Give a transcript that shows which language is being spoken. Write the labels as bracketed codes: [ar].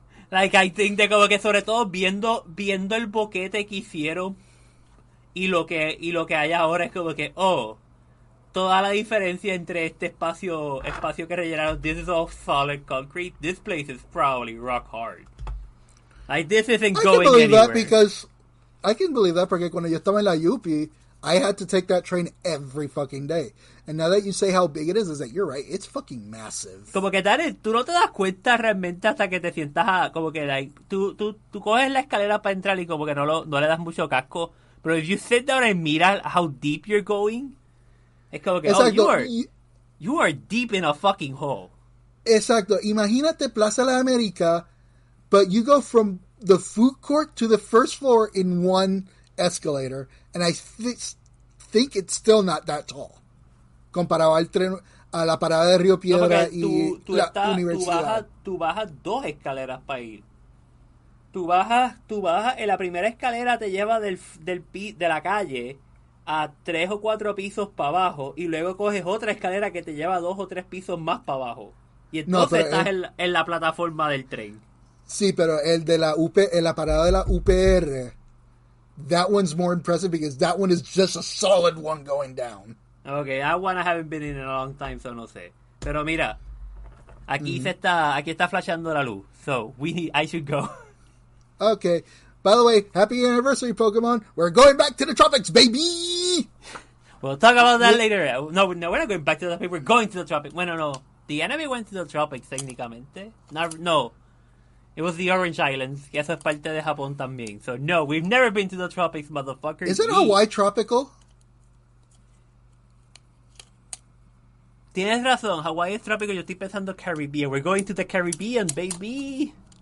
[en] Like, I think [es] de como que sobre todo viendo el boquete que hicieron y lo que hay ahora es como que, toda la diferencia entre este espacio que rellenaron, [en] this is all solid concrete, this place is probably rock hard. Like, this isn't going anywhere. I can believe that [es] porque cuando yo estaba en la UP, [en] I had to take that train every fucking day. And now that you say how big it is that you're right. It's fucking massive. [es] Como que tal, tú no te das cuenta realmente hasta que te sientas como que [en] like, [es] tú coges la escalera para entrar y como que no le das mucho casco. Pero [en] if you sit down and [es] mira [en] how deep you're going, [es] es como que, Exacto. [en] you are deep in a fucking hole. [es] Exacto. Imagínate [en] Plaza La América, but you go from the food court to the first floor in one escalator, and I think it's still not that tall. [es] Comparado al tren, a la parada de Río Piedra y la universidad. Tú bajas 2 escaleras para ir. Tú bajas, en la primera escalera te lleva de la calle a 3 o 4 pisos para abajo y luego coges otra escalera que te lleva 2 o 3 pisos más para abajo. Y entonces estás en la plataforma del tren. Sí, pero el de la parada de la UPR, [en] that one's more impressive because that one is just a solid one going down. Okay, that one I haven't been in a long time, so [es] no sé. Pero mira, aquí está flashando la luz, [en] so I should go. Okay. By the way, happy anniversary, Pokemon. We're going back to the tropics, baby! We'll talk about that later. No, we're not going back to the tropics. We're going to the tropics. [es] Bueno, no. [en] The enemy went to the tropics, técnicamente. No. It was the Orange Islands, [es] que eso es parte de Japón también. [en] So, no, we've never been to the tropics, motherfuckers. Isn't Hawaii tropical? [es] Tienes razón, Hawaii es trópico, yo estoy pensando Caribbean. [en] We're going to the Caribbean, baby.